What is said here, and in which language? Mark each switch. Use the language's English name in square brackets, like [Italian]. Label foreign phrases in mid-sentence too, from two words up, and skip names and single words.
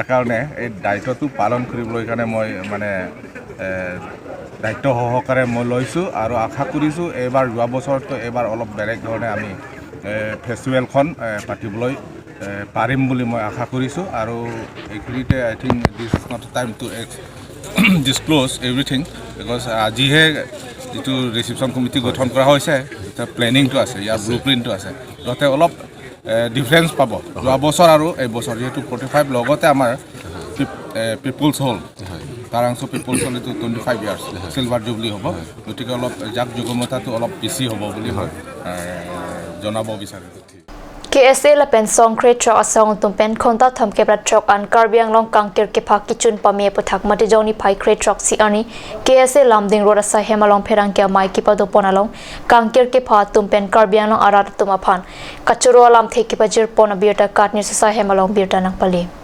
[Assamese] কাৰণে এই দায়িত্বটো পালন কৰিবলৈ কাৰণে মই মানে দায়িত্ব সহকাৰে মই লৈছোঁ আৰু আশা কৰিছোঁ এইবাৰ যোৱা বছৰতকৈ এইবাৰ অলপ বেলেগ ধৰণে আমি ফেষ্টিভেলখন পাতিবলৈ পাৰিম বুলি মই আশা কৰিছোঁ আৰু এইখিনিতে [English] I think this is not time to disclose everything because [Assamese] আজিহে যিটো [English] reception committee [Assamese] গঠন কৰা হৈছে প্লেনিংটো আছে ইয়াৰ ব্লু প্ৰিণ্টটো আছে যাতে অলপ ডিফাৰেঞ্চ পাব যোৱা বছৰ আৰু এই বছৰ যিহেতু 45 লগতে আমাৰ পিপুলছ হ'ল কাৰাংছ পিপুলছ হ'ল এইটো 25 [English] years silver jubilee [Assamese] হ'ব গতিকে অলপ জাক জগমতাটো অলপ বেছি হ'ব বুলি মই জনাব বিচাৰোঁ [Karbi] KSA la pen song kre tro asong tum pen khonta tham ke brat chok an karbiang long kangkir ke pha kichun pamie puthak mati joni phai kre trok si ani KSA lamding ro sa hemalong pherang ke mai ki pado ponalong kangkir ke pha tum pen karbiang long arat tuma phan kachuro lam the ki pajir pona biota katni sa hemalong biota nang pali